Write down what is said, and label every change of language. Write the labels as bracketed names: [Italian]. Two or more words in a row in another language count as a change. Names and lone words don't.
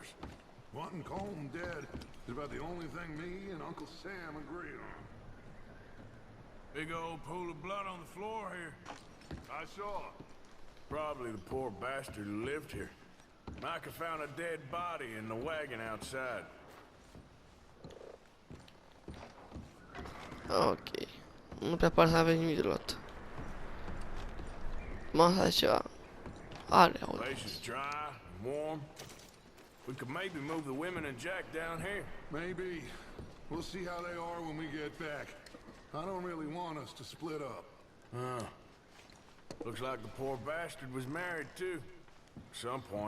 [English] Wanting Colm dead is about the only thing me and Uncle Sam agree on. Big old pool of blood on the floor here. I saw it. Probably the poor bastard who lived here. Micah found a dead body in the wagon outside. Ok. [Romanian] Nu prea pare să avem nimic de luat. Masa de ceva. Are, auzi. [English] Place is dry, warm. We could maybe move the women and Jack down here. Maybe. We'll see how they are when we get back. I don't really want us to split up. Looks like the poor bastard was married too. At some point.